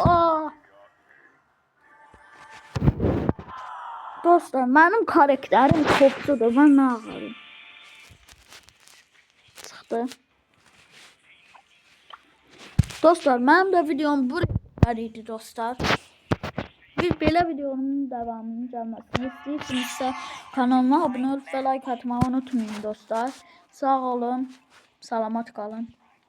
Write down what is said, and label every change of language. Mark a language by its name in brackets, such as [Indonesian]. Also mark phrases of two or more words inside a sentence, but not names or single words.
[Turkish] Dostlar benim karakterim topçudur. Ben ne yapayım? Çıktı. Dostlar benim de videom buraya dostlar. [Azerbaijani] Bir belə videonun devamının gəlməsini istəyirsinizsə kanalıma abunə olub və like atmayı unutmayın dostlar. Sağ olun, salamat qalın.